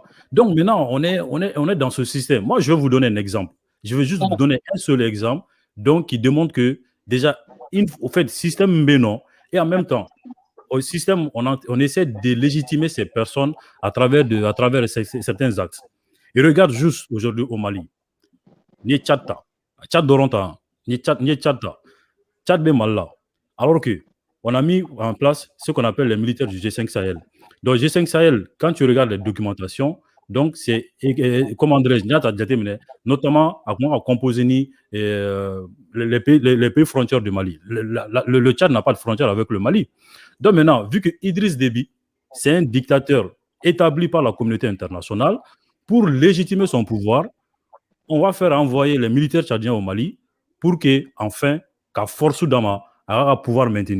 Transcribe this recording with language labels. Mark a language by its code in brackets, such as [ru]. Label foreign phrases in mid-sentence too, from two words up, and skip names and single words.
[fr] Donc maintenant, on est dans ce système. Moi, je vais vous donner un exemple. Je vais juste vous donner un seul exemple, donc qui démontre que déjà, au fait, système bénon, et en même temps, au système, on essaie de légitimer ces personnes à travers certains axes. Et regarde juste aujourd'hui au Mali. [bm] Ni Tchadta, Tchad Doronta, ni Tchadta. Tchad Malla. [fr] Alors que on a mis en place ce qu'on appelle les militaires du G5 Sahel. Donc G5 Sahel, quand tu regardes les documentations, donc c'est comment dirais-je, notamment à composer les pays frontières du Mali. Le Tchad n'a pas de frontière avec le Mali. Donc maintenant, vu que Idriss Déby, c'est un dictateur établi par la communauté internationale, pour légitimer son pouvoir, on va faire envoyer les militaires tchadiens au Mali pour que, enfin, qu'à force d'Ama, à pouvoir maintenir.